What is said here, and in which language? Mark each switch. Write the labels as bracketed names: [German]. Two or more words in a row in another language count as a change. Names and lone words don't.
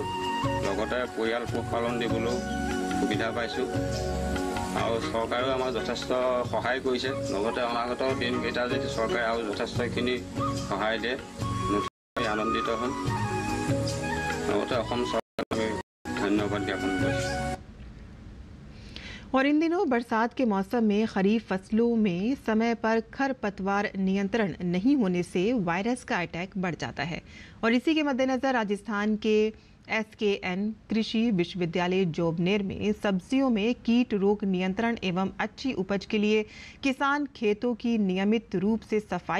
[Assamese] লগতে পৰিয়াল পোহপালন দিবলৈও সুবিধা পাইছোঁ আৰু চৰকাৰেও আমাক যথেষ্ট সহায় কৰিছে। লগতে অনাগত দিনকেইটা যদি চৰকাৰে আৰু যথেষ্টখিনি সহায় দিয়ে, নথৈ আনন্দিত হ'ম। লগতে অসম চৰকাৰক আমি ধন্যবাদ জ্ঞাপন কৰিছোঁ। [Hindi] और इन दिनों बरसात के मौसम में खरीफ फसलों में समय पर खरपतवार नियंत्रण नहीं होने से वायरस का अटैक बढ़ जाता है। और इसी के मद्देनजर राजस्थान के SKN कृषि विश्वविद्यालय जोबनेर में सब्जियों में कीट रोग नियंत्रण एवं अच्छी उपज के लिए किसान खेतों की नियमित रूप से सफाई।